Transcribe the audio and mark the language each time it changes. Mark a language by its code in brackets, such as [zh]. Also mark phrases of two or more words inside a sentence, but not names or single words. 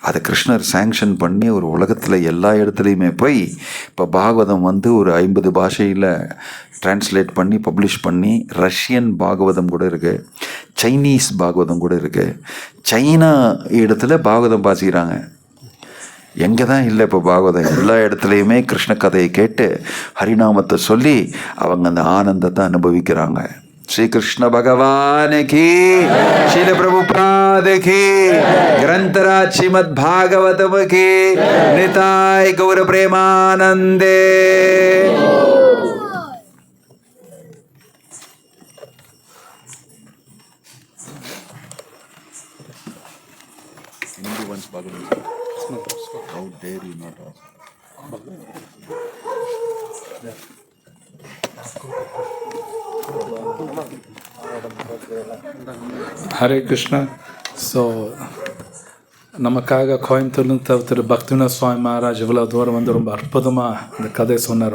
[ta] அதை கிருஷ்ணர் சேங்ஷன் பண்ணி ஒரு உலகத்தில் எல்லா இடத்துலையுமே போய் இப்போ பாகவதம் வந்து ஒரு 50 பாஷையில் டிரான்ஸ்லேட் பண்ணி பப்ளிஷ் பண்ணி ரஷ்யன் பாகவதம் கூட இருக்குது, சைனீஸ் பாகவதம் கூட இருக்குது. சைனா இடத்துல பாகவதம் வாசிக்கிறாங்க. எங்கே தான் இல்லை இப்போ பாகவதம், எல்லா இடத்துலையுமே கிருஷ்ண கதையை கேட்டு ஹரிநாமத்தை சொல்லி அவங்க அந்த ஆனந்தத்தை அனுபவிக்கிறாங்க. [hi] श्री कृष्ण भगवान की, श्रील प्रभुपाद की, ग्रंथराज श्रीमद् भागवतम की, निताय गौर प्रेमानंदे. [en] How dare you not ask? [ta] ஹரே கிருஷ்ணா. ஸோ நமக்காக கோயம்புத்தூர்லேருந்து திரு பக்திவினோத் சுவாமி மகாராஜ் இவ்வளோ தூரம் வந்து ரொம்ப அற்புதமாக இந்த கதை சொன்னார்.